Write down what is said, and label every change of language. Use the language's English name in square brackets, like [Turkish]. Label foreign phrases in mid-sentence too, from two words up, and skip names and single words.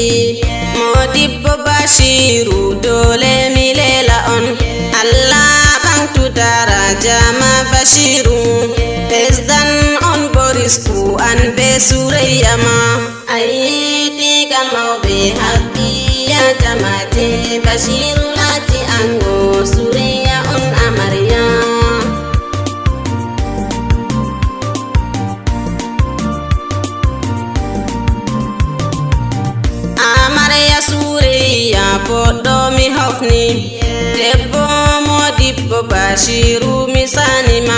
[Fula] Modibbo Bashiru dole mi lela on. Allah bangtu daraja ma Bashiru. Besdan on Borisku an be Suriya ma. Ayyete kalmau [English] be happy [Fula] ya jamate. Bashiru lati ango Suriya on Amariya. Amariya Suriya poddo mi hofni. Debbo modibbo Bashiru mi sanima.